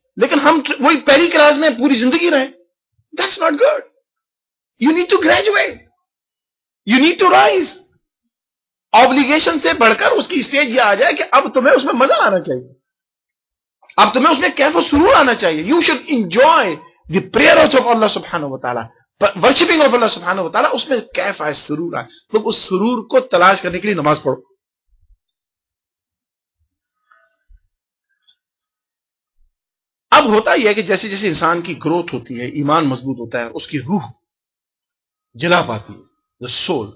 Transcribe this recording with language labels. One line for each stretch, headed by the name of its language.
Urdu: لیکن ہم وہی پہلی کلاس میں پوری زندگی رہیں.
English: That's not good. You need to graduate. You need to rise.
Urdu: Obligation سے بڑھ کر اس کی اسٹیج یہ آ جائے کہ اب تمہیں اس میں مزہ آنا چاہیے، اب تمہیں اس میں کیف و سرور آنا چاہیے.
English: You should enjoy the prayers of Allah subhanahu wa ta'ala. Worshipping of Allah subhanahu wa ta'ala،
Urdu: اس میں کیف آئے، سرور آئے. تم اس سرور کو تلاش کرنے کے لیے نماز پڑھو. اب ہوتا یہ ہے کہ جیسے جیسے انسان کی گروتھ ہوتی ہے، ایمان مضبوط ہوتا ہے، اس کی روح جلا پاتی ہے، the soul.